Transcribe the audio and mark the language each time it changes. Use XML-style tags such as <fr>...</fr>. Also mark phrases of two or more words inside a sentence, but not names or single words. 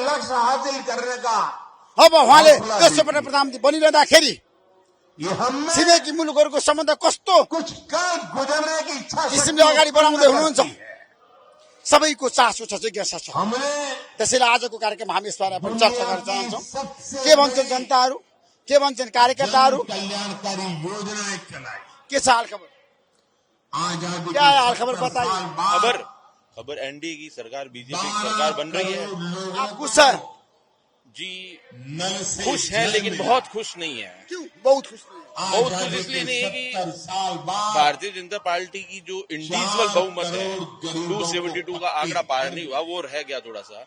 <ne>अब उहाँले तेस्रो पटक प्रधानमन्त्री बनिरहँदाखेरि छिमेकी मुलुकहरूको सम्बन्ध कस्तो किसिमले अगाडि बढाउँदै हुनुहुन्छ, सबैको चासो छ, जिज्ञासा छ। त्यसैले आजको कार्यक्रममा हामी यस बारेमा पनि चर्चा गर्न चाहन्छौं। के भन्छन् जनताहरू, के भन्छन् कार्यकर्ताहरू, के छ हालखबर,</ne> <hi>क्या हाल खबर बताइए। खबर एनडीए की सरकार, बीजेपी की सरकार बन रही है। आप खुश हैं? जी खुश है, लेकिन बहुत खुश नहीं है। क्यों बहुत खुश नहीं? बहुत खुश इसलिए नहीं है कि भारतीय जनता पार्टी की जो इंडिविजुअल बहुमत है 272 का आंकड़ा पार नहीं हुआ, वो रह गया थोड़ा सा।</hi>